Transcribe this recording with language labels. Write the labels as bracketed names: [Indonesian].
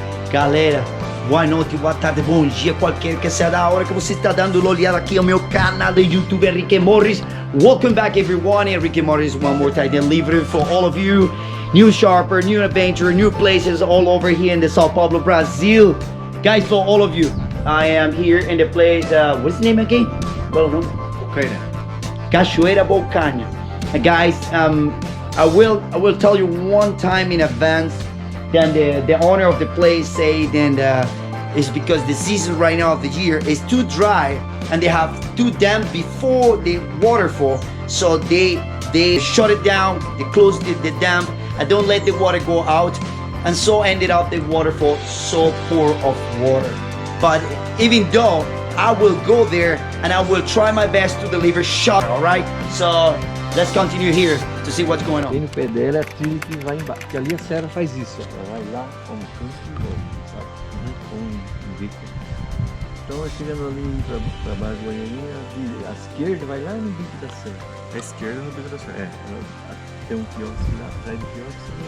[Portuguese] Galera, boa noite, boa tarde, bom dia, qualquer que seja a hora que você está dando uma olhada aqui ao meu canal do YouTube, Enrique Morris. [English] Welcome back, everyone. Enrique Morris, one more time delivered for all of you. New sharper, new adventure, new places all over here in the Sao Paulo, Brazil. Guys, for all of you, I am here in the place, what's the name again? Well, no? [Portuguese] Bocaina. Cachoeira da Bocaina. [English] Guys, I will tell you one time in advance. Then the owner of the place said, and it's because the season right now of the year is too dry, and they have two dams before the waterfall, so they shut it down, they closed the dam, and don't let the water go out, and so ended up the waterfall so poor of water. But even though I will go there and I will try my best to deliver shot, all right? So let's continue here to see what's going on. [Portuguese] Bem no pé dela é a trilha que vai embaixo, porque ali a serra faz isso, ó. Ela vai lá, como canto e volta, sabe? Com um bico. Então, chegando ali pra baixo da Goianinha, a esquerda vai lá no bico da serra. A esquerda no bico da serra. Tem um quiosque lá atrás do quiosque.